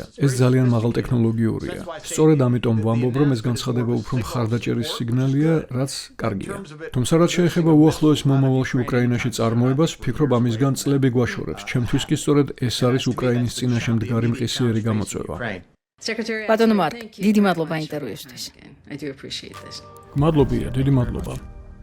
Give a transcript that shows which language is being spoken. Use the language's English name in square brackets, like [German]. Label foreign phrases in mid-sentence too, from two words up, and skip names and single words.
[Georgian] ეს ძალიან მაღალ ტექნოლოგიურია. სწორედ ამიტომ ვამბობ, რომ ეს განცხადება უფრო მხარდაჭერის სიგნალია, რაც კარგია. თუმცა რაც შეეხება უახლოეს მომავალში უკრაინაში წარმოებას, ვფიქრობ ამისგან წლები გვაშორებს. ჩემთვის კი სწორედ ეს არის უკრაინის წინაშე მდგარი მყისიერი გამოწვევა. ბატონო მარკ, დიდი მადლობა ინტერვიუსთვის. [English] I do appreciate this. [Georgian] მადლობია, დიდი მადლობა.